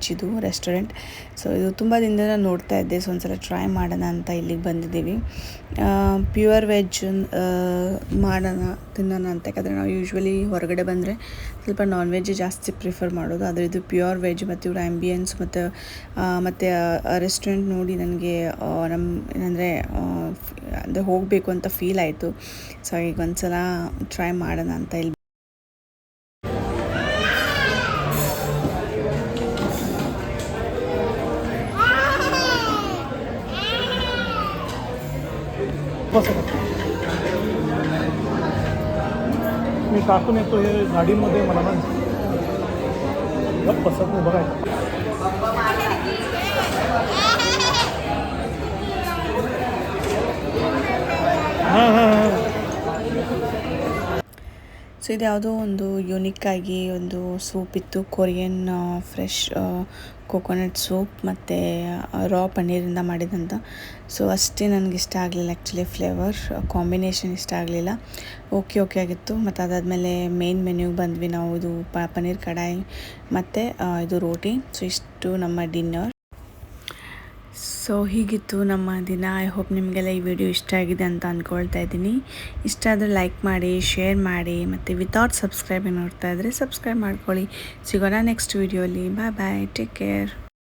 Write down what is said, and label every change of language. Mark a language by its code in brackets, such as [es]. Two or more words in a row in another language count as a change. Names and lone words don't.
[kn] ಇದು [en] restaurant so [kn] ಇದು ತುಂಬ ದಿನದಿಂದ ನೋಡ್ತಾ ಇದ್ದೆ ಸೊ ಒಂದ್ಸಲ ಟ್ರೈ ಮಾಡೋಣ ಅಂತ ಇಲ್ಲಿಗೆ ಬಂದಿದ್ದೀವಿ [en] pure veg [kn] ತಿನ್ನೋಣ ಅಂತ ಯಾಕಂದರೆ ನಾವು ಯೂಶ್ವಲಿ ಹೊರಗಡೆ ಬಂದರೆ ಸ್ವಲ್ಪ [en] non veg [kn] ಜಾಸ್ತಿ ಪ್ರಿಫರ್ ಮಾಡೋದು ಆದರೆ ಇದು [en] pure veg [kn] ಮತ್ತು ಇವ್ರ ಆ್ಯಂಬಿಯನ್ಸ್ ಮತ್ತು ರೆಸ್ಟೋರೆಂಟ್ ನೋಡಿ ನನಗೆ ಏನಂದರೆ ಅಂದರೆ ಹೋಗಬೇಕು ಅಂತ ಫೀಲ್ ಆಯಿತು ಸೊ ಈಗ ಒಂದ್ಸಲ ಟ್ರೈ ಮಾಡೋಣ ಅಂತ ಇಲ್ಲಿ [mr] मी टाकून येतो हे गाडीमध्ये मला ना पसत नाही बघायचं हां हां हां [kn] ಸೊ ಇದು ಯಾವುದೋ ಒಂದು ಯುನಿಕ್ಕಾಗಿ ಒಂದು ಸೂಪ್ ಇತ್ತು [en] Korean fresh coconut soup [kn] ಮತ್ತು ರಾ ಪನ್ನೀರಿಂದ ಮಾಡಿದಂಥ ಸೊ ಅಷ್ಟೇ ನನಗೆ ಇಷ್ಟ ಆಗಲಿಲ್ಲ [en] actually flavor combination [kn] ಇಷ್ಟ ಆಗಲಿಲ್ಲ ಓಕೆ ಆಗಿತ್ತು ಮತ್ತು ಅದಾದಮೇಲೆ [en] main menu-ge [kn] ಬಂದ್ವಿ ನಾವು ಇದು ಪನ್ನೀರ್ ಕಡಾಯಿ ಮತ್ತು ಇದು ರೋಟಿ ಸೊ ಇಷ್ಟು ನಮ್ಮ [en] dinner so [kn] ಹೀಗಿತ್ತು ನಮ್ಮ ದಿನ [en] I hope [kn] ನಿಮಗೆಲ್ಲ ಈ ವಿಡಿಯೋ ಇಷ್ಟ ಆಗಿದೆ ಅಂತ ಅಂದ್ಕೊಳ್ತಾ ಇದ್ದೀನಿ ಇಷ್ಟ ಆದರೆ ಲೈಕ್ ಮಾಡಿ ಶೇರ್ ಮಾಡಿ ಮತ್ತು [en] without subscribe [kn] ನೋಡ್ತಾ ಇದ್ದರೆ ಸಬ್ಸ್ಕ್ರೈಬ್ ಮಾಡ್ಕೊಳ್ಳಿ ಸಿಗೋಣ [en] next video-li bye take care